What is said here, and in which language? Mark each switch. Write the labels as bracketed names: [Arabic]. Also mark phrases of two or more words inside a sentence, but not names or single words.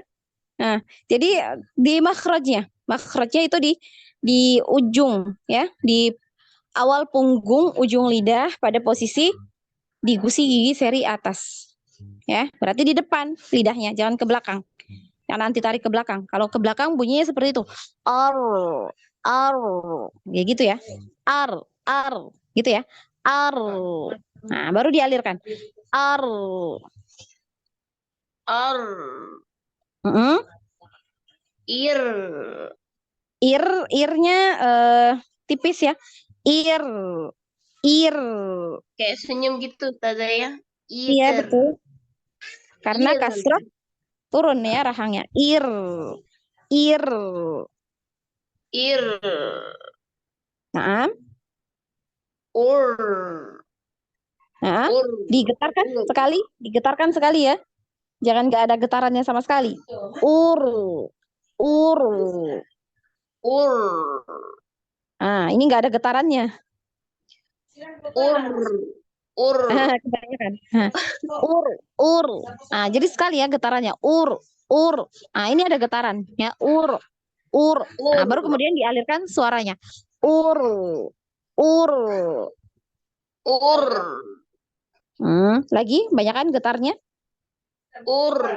[Indonesian] Nah, jadi di makhrajnya itu di ujung ya, di awal punggung ujung lidah pada posisi di gusi gigi seri atas. ya. Berarti di depan lidahnya, jangan ke belakang. Jangan nanti tarik ke belakang. Kalau ke belakang bunyinya seperti itu. Ar, ar, kayak gitu ya. Ar, gitu ya. Ar. Nah, baru dialirkan. Ar. Ar. Mm-mm. Ir. Irnya tipis ya. Ir. Kayak senyum gitu Ustazah ya. Iya, Ir. betul. Karena Ir. kasrah turun ya rahangnya. Ir. Ir. Nah, Ur. nah, Ur. digetarkan sekali ya. Jangan nggak ada getarannya sama sekali. Ur. Ur. Ah, ini nggak ada getarannya. Ur. Ur. Kebanyakan. Ur. Ah, jadi sekali ya getarannya. Ur. Ah, ini ada getaran ya. Ur. Nah, baru kemudian dialirkan suaranya. Ur. Ur. Lagi, banyakan getarnya. Ur.